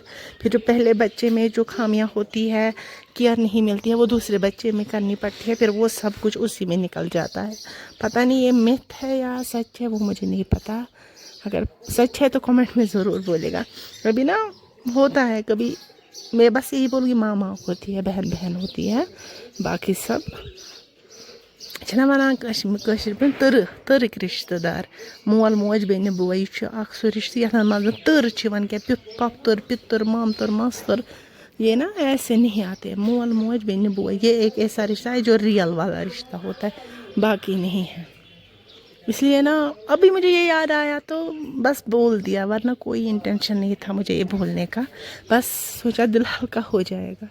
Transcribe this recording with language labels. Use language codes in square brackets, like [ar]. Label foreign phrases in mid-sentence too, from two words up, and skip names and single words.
[hi] फिर जो पहले बच्चे में जो खामियां होती है, केयर नहीं मिलती है, वो दूसरे बच्चे में करनी पड़ती है, फिर वो सब कुछ उसी में निकल जाता है। पता नहीं ये मिथ है या सच है, वो मुझे नहीं पता। अगर सच है तो कमेंट में ज़रूर बोलेगा। कभी ना होता है, कभी मैं बस यही बोलूँगी माँ माँ होती है, बहन बहन होती है, बाकी सब [ks] छना वनान कश्मीर पे तरक रिश्तेदार, मोल मोज बेन बोई सो रिश्ते यथ मज तर क्या पप्तर पितर मामतर मास्तर, [hi] ये ना ऐसे नहीं आते। [ks] मोल मोज बेन बोई [hi] ये एक ऐसा रिश्ता है जो रियल वाला रिश्ता होता है, बाकी नहीं है। इसलिए ना अभी मुझे ये याद आया तो बस बोल दिया, वरना कोई इंटेंशन नहीं था मुझे ये बोलने का, बस सोचा दिल हल्का हो जाएगा।